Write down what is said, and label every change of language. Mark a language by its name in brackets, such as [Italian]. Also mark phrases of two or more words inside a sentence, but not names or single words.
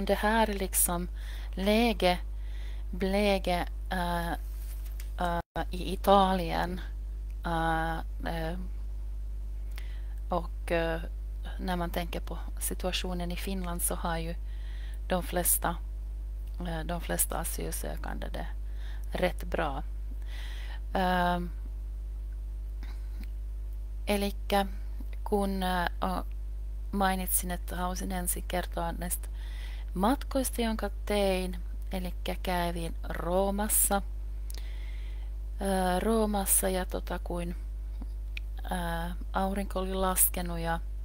[Swedish] Det här liksom läge i Italien och när man tänker på situationen i Finland, så har ju de flesta asylsökande det rätt bra. [Finnish] Elikkä kun mainitsin, että halusin ensin kertoa näistä matkoista, jonka tein. Eli kävin Roomassa ja kun aurinko oli laskenut ja